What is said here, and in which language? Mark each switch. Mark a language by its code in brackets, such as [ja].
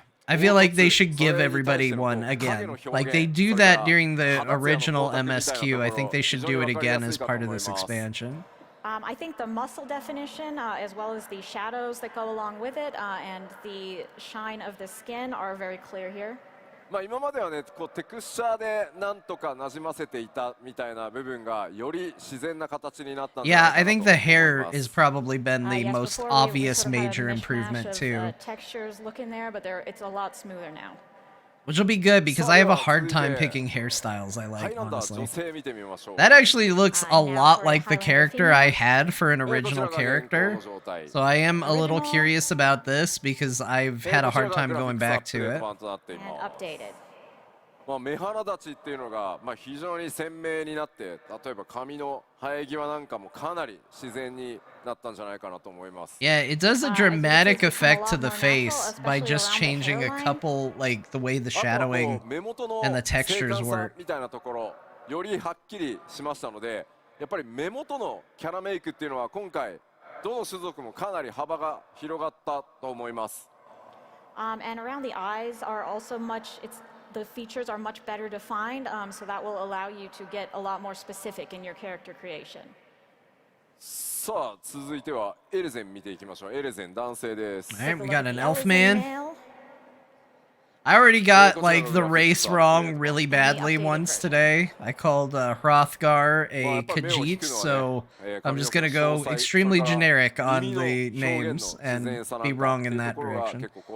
[en] I feel like they should give everybody one again. Like, they do that during the original MSQ. I think they should do it again as part of this expansion. I think the muscle definition, as well as the shadows that go along with it, and the shine of the skin are very clear here. [ja] まあ今まではね、こうテクスチャーでなんとか馴染ませていたみたいな部分がより自然な形になったんじゃないかなと思います。 [en] Yeah, I think the hair has probably been the most obvious major improvement too. Textures look in there, but it's a lot smoother now. Which will be good because I have a hard time picking hairstyles I like, honestly. That actually looks a lot like the character I had for an original character. So I am a little curious about this because I've had a hard time going back to it. And updated. [ja] まあ目鼻立ちっていうのがまあ非常に鮮明になって、例えば髪の生え際なんかもかなり自然になったんじゃないかなと思います。 [en] Yeah, it does a dramatic effect to the face by just changing a couple, like the way the shadowing and the textures work. [ja] みたいなところよりはっきりしましたので、やっぱり目元のキャラメイクっていうのは今回どの種族もかなり幅が広がったと思います。 [en] And around the eyes are also the features are much better defined, so that will allow you to get a lot more specific in your character creation. [ja] さあ続いてはエレゼン見ていきましょう。エレゼン男性です。 [en] Alright, we got an elf man. I already got, like, the race wrong really badly once today. I called Hrothgar a Khajiit, so I'm just gonna go extremely generic on the names and be wrong in that direction.